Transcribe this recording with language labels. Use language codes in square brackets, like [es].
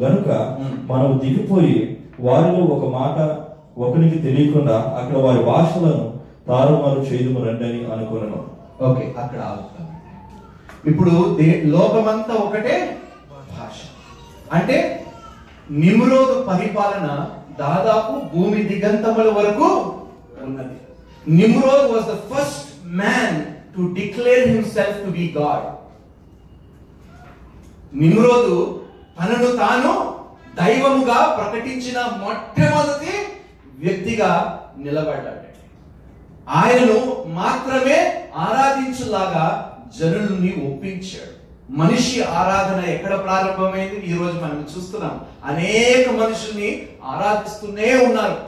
[te] గనుక మనము దిగిపోయి వారిలో ఒక మాట ఒకరికి తెలియకుండా అక్కడ వారి భాషలను తారుమారు చేయదుము రండని అనుకున్నాను. ఓకే, అక్కడ ఆగుతాం. ఇప్పుడు లోకమంతా ఒకటే భాష అంటే నిమ్రోదు పరిపాలన దాదాపు భూమి దిగంతముల వరకు ఉన్నది. [en] Nimrod was the first man to declare himself to be God. [te] నిమ్రోదు తనను తాను దైవముగా ప్రకటించిన మొట్టమొదటి వ్యక్తిగా నిలబడ్డాడు. ఆయనను మాత్రమే ఆరాధించులాగా జనుల్ని ఒప్పించాడు. మనిషి ఆరాధన ఎక్కడ ప్రారంభమైంది? ఈ రోజు మనం చూస్తున్నాం, అనేక మనుషుల్ని ఆరాధిస్తూనే ఉన్నారు.